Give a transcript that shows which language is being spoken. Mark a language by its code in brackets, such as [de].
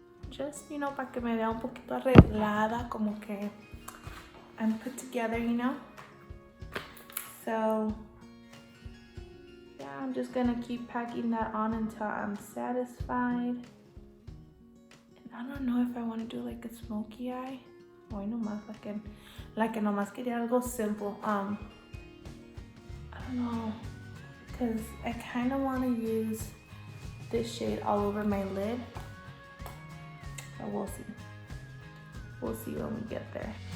[en] Just, [es] para que me vea un poquito arreglada, como que [en] I'm put together, So, yeah, I'm just gonna keep packing that on until I'm satisfied. And I don't know if I want to do like a smoky eye. [es] Hoy nomás, like nomás quería algo simple. [en] I don't know, because I kind of want to use this shade all over my lid. But we'll see. We'll see when we get there.